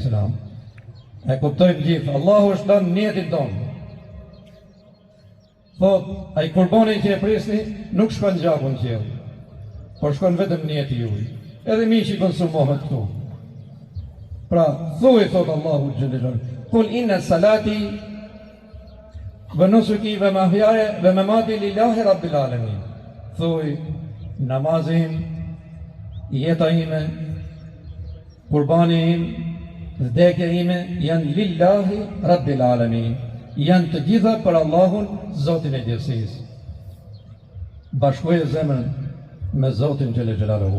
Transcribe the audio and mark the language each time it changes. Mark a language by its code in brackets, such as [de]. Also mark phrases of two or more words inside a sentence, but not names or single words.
[sq] E kuptojmë gjithë, Allahu është lënë njetin tonë. Thot, ai kurbanin që e prisni nuk shkon gjakun qiell, por shkon vetëm njeti juaj. Edhe mishi konsumohet këtu. Pra, thuaj, thot Allahu [ar] جل جلاله: قل إن صلاتي ونسكي ومحياي ومماتي لله رب العالمين. [sq] thuj, namazim, jeta ime, kurbani im, vdekja ime, janë [ar] لله رب العالمين. [sq] Janë të gjitha për Allahun, Zotin e gjithësisë. Bashkoje zemrën me Zotin [ar] جل جلاله.